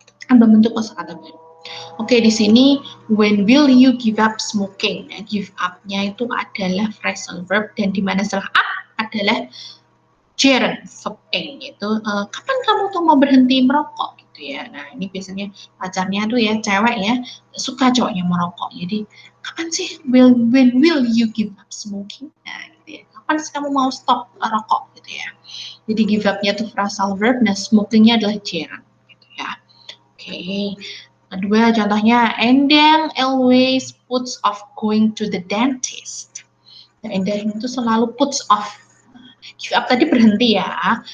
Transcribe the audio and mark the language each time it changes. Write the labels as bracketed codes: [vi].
[id] Berbentuk kosakata baru. Oke, di sini [en] when will you give up smoking? [id] Nah, give up-nya itu adalah phrasal verb dan di mana setelah up adalah gerund verb ing, yaitu kapan kamu tuh mau berhenti merokok gitu ya. Nah, ini biasanya pacarnya tuh ya cewek ya suka cowoknya merokok. Jadi kapan sih [en] when will you give up smoking? [id] Nah, gitu ya. Kapan sih kamu mau stop rokok gitu ya. Jadi give up-nya itu phrasal verb, nah smoking-nya adalah gerund gitu ya. Oke. Kedua contohnya, [en] Endang always puts off going to the dentist. [id] Nah, Endang itu selalu puts off. Give up tadi berhenti ya.